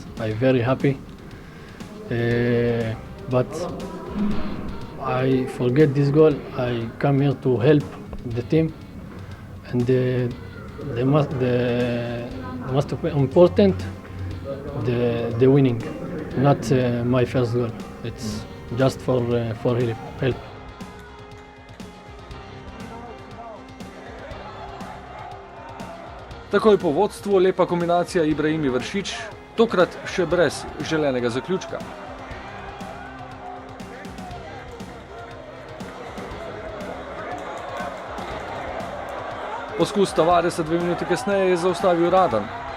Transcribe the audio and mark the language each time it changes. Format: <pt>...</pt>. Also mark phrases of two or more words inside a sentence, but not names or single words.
<en>I'm very happy. But I forget this goal. I come here to help the team, and the most important, the winning, not my first goal. It's just for help.</en> <sl>Takoj po vodstvu lepa kombinacija Ibrahimi Vršič, tokrat še brez želenega zaključka. Poskus Tavaresa 2 minuti kasneje je zaustavil Radan.</sl>